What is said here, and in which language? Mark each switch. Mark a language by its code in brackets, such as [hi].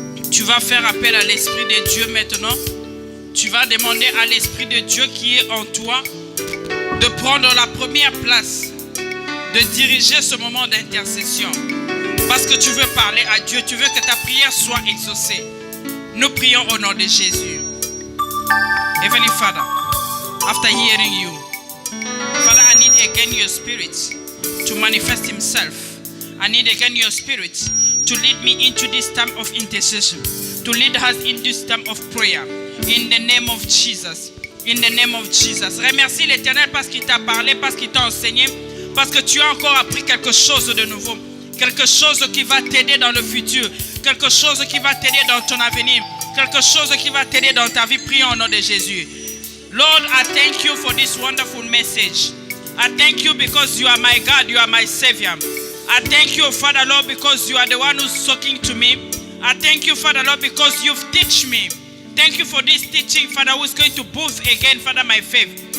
[fr] Tu vas faire appel à l'Esprit de Dieu maintenant. Tu vas demander à l'Esprit de Dieu qui est en toi de prendre la première place, de diriger ce moment d'intercession. Parce que tu veux parler à Dieu, tu veux que ta prière soit exaucée. Nous prions au nom de Jésus. [en] Heavenly Father, after hearing you, Father, I need again your Spirit to manifest himself. I need again your Spirit to lead me into this time of intercession, to lead us in this time of prayer. In the name of Jesus. In the name of Jesus. [fr] Remercie l'Éternel parce qu'il t'a parlé, parce qu'il t'a enseigné, parce que tu as encore appris quelque chose de nouveau. Quelque chose qui va t'aider dans le futur. Quelque chose qui va t'aider dans ton avenir. Quelque chose qui va t'aider dans ta vie. Prions au nom de Jésus. [en] Lord, I thank you for this wonderful message. I thank you because you are my God, you are my Savior. I thank you, Father Lord, because you are the one who's talking to me. I thank you, Father Lord, because you've taught me. Thank you for this teaching, Father, who is going to boost again, Father, my faith.